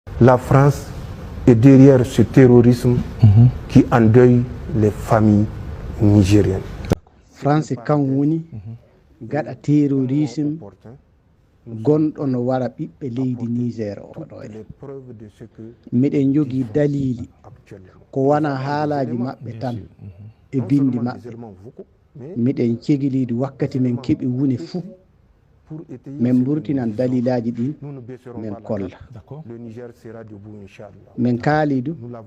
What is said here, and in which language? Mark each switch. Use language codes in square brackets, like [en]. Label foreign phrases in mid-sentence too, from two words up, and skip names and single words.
[fr] La France est derrière ce terrorisme qui endeuille les familles nigériennes. [ff] France kan woni gaɗa terrorisme gonɗo no wara ɓiɓɓe leydi Niger oɗo miɗen jogii dalili ko wona haalaji maɓɓe tan e bindi maɓɓe miɗen cegiliidi wakkati men keɓi wune fuu min burtinan dalilaji ɗin min kolla min kaali du